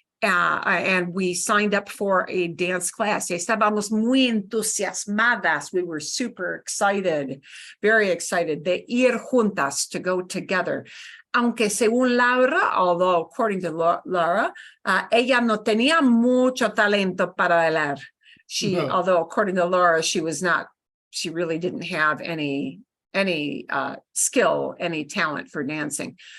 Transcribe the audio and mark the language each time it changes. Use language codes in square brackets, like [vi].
[en] And we signed up for a dance class. [es] Estábamos muy entusiasmadas. [en] We were super excited, very excited [es] de ir juntas, [en] to go together. [es] Aunque según Laura, [en] although according to Laura, [es] ella no tenía mucho talento para bailar. [en] No. Although according to Laura, she really didn't have any skill, any talent for dancing.